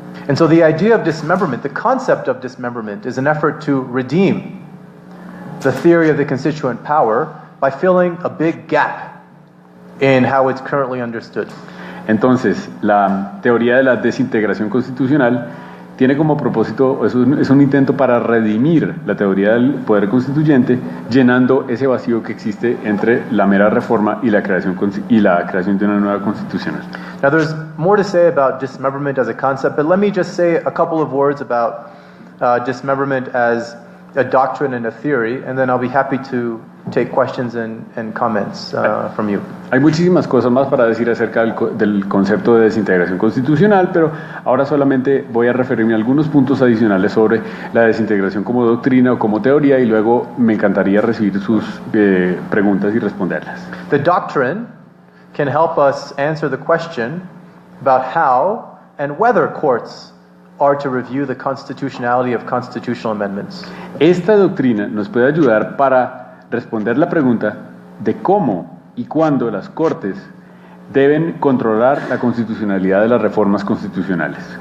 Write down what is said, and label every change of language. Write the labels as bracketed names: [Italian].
[English] And so the idea of dismemberment, the concept of dismemberment, is an effort to redeem the theory of the constituent power by filling a big gap in how it's currently understood. [Spanish] Entonces, la teoría de la desintegración constitucional tiene como propósito, es un intento para redimir la teoría del poder constituyente, llenando ese vacío que existe entre la mera reforma y la creación de una nueva constitución. [English] Now there's more to say about dismemberment as a concept, but let me just say a couple of words about dismemberment as a doctrine and a theory, and then I'll be happy to take questions and comments from you. [Spanish] Hay muchísimas cosas más para decir acerca del concepto de desintegración constitucional, pero ahora solamente voy a referirme a algunos puntos adicionales sobre la desintegración como doctrina o como teoría, y luego me encantaría recibir sus preguntas y responderlas. [English] The doctrine can help us answer the question about how and whether courts are to review the constitutionality of constitutional amendments. [Spanish] Esta doctrina nos puede ayudar para responder la pregunta de cómo y cuándo las Cortes deben controlar la constitucionalidad de las reformas constitucionales.